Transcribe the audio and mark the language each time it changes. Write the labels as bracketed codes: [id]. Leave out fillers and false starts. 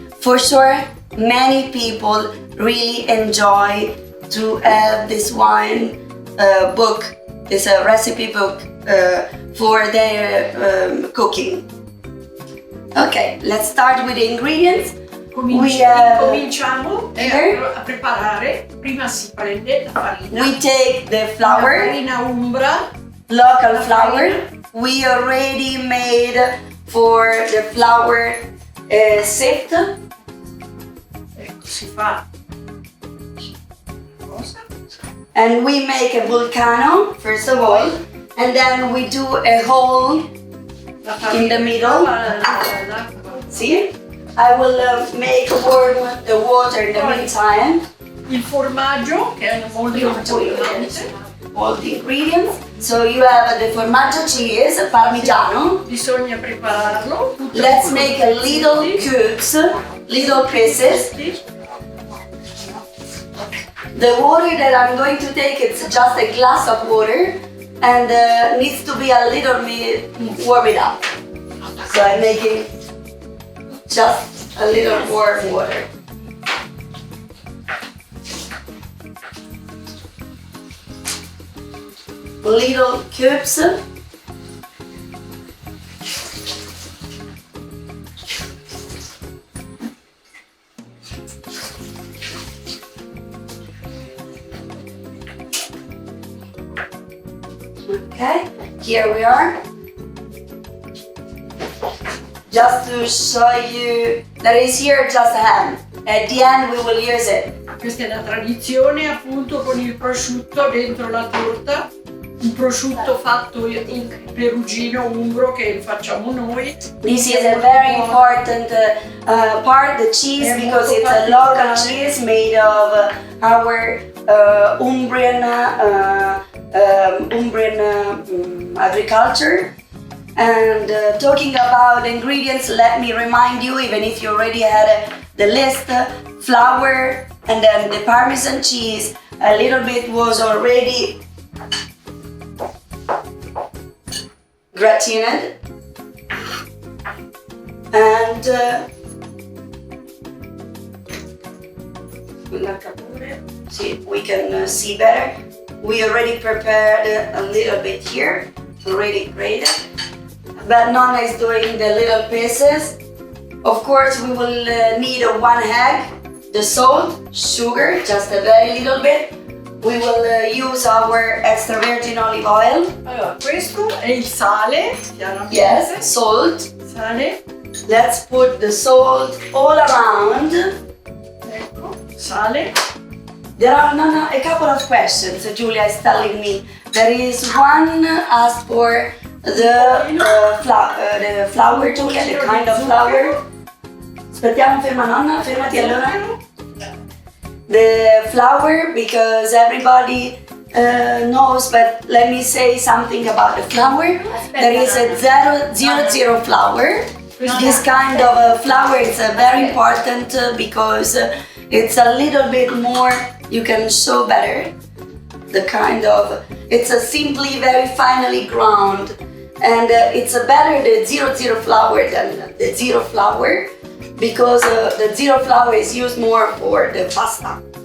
[en] For sure, many people really enjoy to have this wine book, this recipe book for their cooking. Okay, let's start with the ingredients. [it] Cominciamo a preparare. Prima si prende la farina. [en] We take the flour, [it] la farina Umbra, [en] local flour. We already made for the flour sift. [it] Ecco, si fa. [en] And we make a vulcano, first of all, and then we do a hole in the middle. See? I will make warm the water in the meantime. [it] Il formaggio, che è molto importante. [en] All the ingredients. So you have the formaggio cheese, parmigiano. [it] Bisogna prepararlo. [en] Let's make a little cubes, little pieces. The water that I'm going to take, it's just a glass of water, and needs to be a little bit warmed up. So I'm making just a little warm water. Little cubes. Okay, here we are. Just to show you that is here just ham. At the end we will use it. [it] Questa è la tradizione, appunto, con il prosciutto dentro la torta. un prosciutto fatto in perugino umbro che facciamo noi. [en] This is a very important part, the cheese, because it's a local cheese made of our Umbrian agriculture. And talking about ingredients, let me remind you, even if you already had the list, flour and then the Parmesan cheese, a little bit was already gratined, and we can see better. We already prepared a little bit here, already grated, but Nonna is doing the little pieces. Of course, we will need 1 egg, the salt, sugar, just a very little bit. We will use our extra virgin olive oil. [it] Allora, questo è il sale, chiaramente. [en] Yes, salt. [it] Sale. [en] Let's put the salt all around. [it] Ecco, sale. [en] There are a couple of questions. Julia is telling me. There is one asked for the flour, Julia, the kind of flour. [it] Aspettiamo, ferma nonna, fermati allora. [en] The flour, because everybody knows, but let me say something about the flour. There is a 000 flour. This kind of flour is very important because it's a little bit more, you can show better the kind of, it's a simply very finely ground, and it's better the 000 flour than the zero flour, because the zero flour is used more for the pasta.